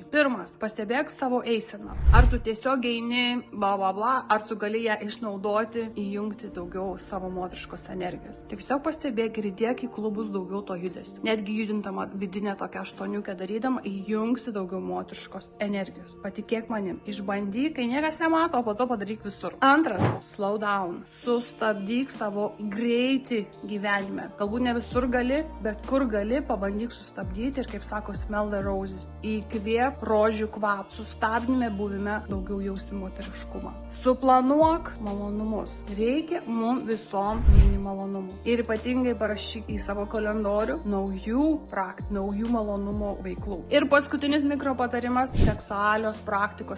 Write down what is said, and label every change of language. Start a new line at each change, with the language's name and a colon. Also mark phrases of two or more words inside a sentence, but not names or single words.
Lithuanian: Pirmas, pastebėk savo eiseną. Ar tu tiesiog eini, bla bla bla, ar tu gali ją išnaudoti, įjungti daugiau savo moteriškos energijos. Tiesiog pastebėk ir įdėk į klubus daugiau to judesio. Netgi judintama vidinė tokia 8 darydama, įjungsi daugiau moteriškos energijos. Patikėk manim, išbandyk, kai niekas nemato, o po to padaryk visur. Antras,
English: slow down.
Lithuanian: Sustabdyk savo greitį gyvenime. Galbūt ne visur gali, bet kur gali, pabandyk sustabdyti ir, kaip sako,
English: smell the roses.
Lithuanian: Įkvėp rožių kvapą. Sustabdime buvime daugiau jausti moteriškumą. Suplanuok malonumus. Reikia mums visom mini malonumų. Ir ypatingai parašyk į savo kalendorių naujų malonumo veiklų. Ir paskutinis mikropatarimas - seksualios praktikos.